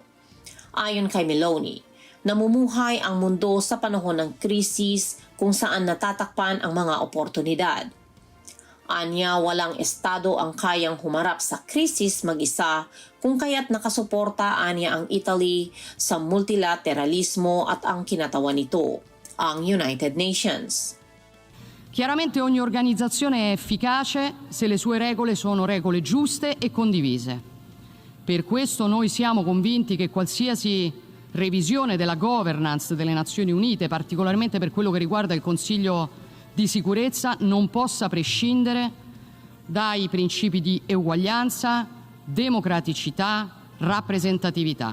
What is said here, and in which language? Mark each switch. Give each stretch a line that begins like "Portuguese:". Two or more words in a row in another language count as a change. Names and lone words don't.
Filipino: Ayon kay Meloni, namumuhay ang mundo sa panahon ng krisis kung saan natatakpan ang mga oportunidad. Anya, walang estado ang kayang humarap sa krisis mag-isa kung kaya't nakasuporta anya ang Italy sa multilateralismo at ang kinatawan nito, ang United Nations.
Italian: Chiaramente ogni organizzazione è efficace se le sue regole sono regole giuste e condivise. Per questo noi siamo convinti che qualsiasi revisione della governance delle Nazioni Unite, particolarmente per quello che riguarda il Consiglio di sicurezza, non possa prescindere dai principi di eguaglianza, democraticità, rappresentatività.